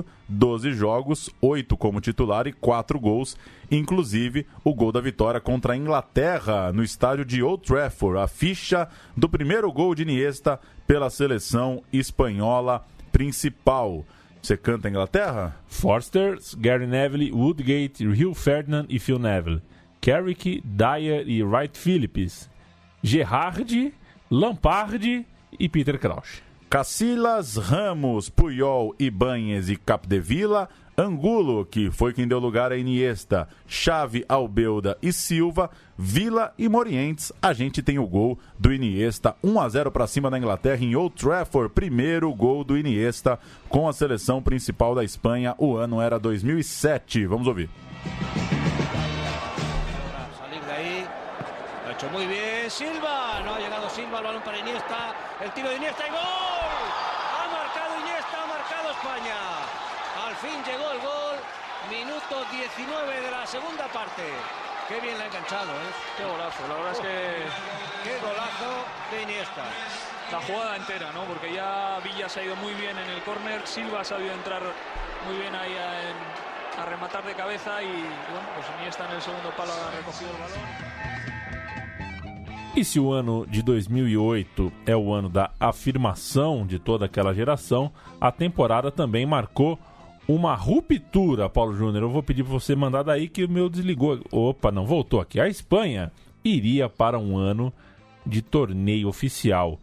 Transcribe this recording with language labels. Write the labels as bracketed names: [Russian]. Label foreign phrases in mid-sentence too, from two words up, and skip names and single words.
[Portuguese] 12 jogos, 8 como titular e 4 gols, inclusive o gol da vitória contra a Inglaterra no estádio de Old Trafford, a ficha do primeiro gol de Iniesta pela seleção espanhola principal. Você canta a Inglaterra? Forster, Gary Neville, Woodgate, Rio Ferdinand e Phil Neville. Carrick, Dyer e Wright Phillips. Gerrard, Lampard e Peter Crouch. Casillas, Ramos, Puyol, Ibáñez e Capdevila, Angulo, que foi quem deu lugar a Iniesta, Xavi, Albelda e Silva, Vila e Morientes. A gente tem o gol do Iniesta, 1-0 para cima da Inglaterra em Old Trafford. Primeiro gol do Iniesta com a seleção principal da Espanha. O ano era 2007. Vamos ouvir. [Spanish] Salir de ahí, lo ha hecho muy bien Silva, no ha llegado Silva, el balón para Iniesta, el tiro de Iniesta y gol. Ha marcado Iniesta, ha marcado España. Al fin llegó el gol, minuto 19 de la segunda parte. Qué bien la ha enganchado, ¿eh? Qué golazo, la verdad es que... Qué golazo de Iniesta. La jugada entera, ¿no? Porque ya Villa se ha ido muy bien en el córner, Silva ha sabido entrar muy bien ahí a rematar de cabeza y bueno, pues Iniesta en el segundo palo ha recogido el balón. [Portuguese] E se o ano de 2008 é o ano da afirmação de toda aquela geração, a temporada também marcou uma ruptura, Paulo Júnior. Eu vou pedir para você mandar daí que o meu desligou. Opa, não, voltou aqui. A Espanha iria para um ano de torneio oficial.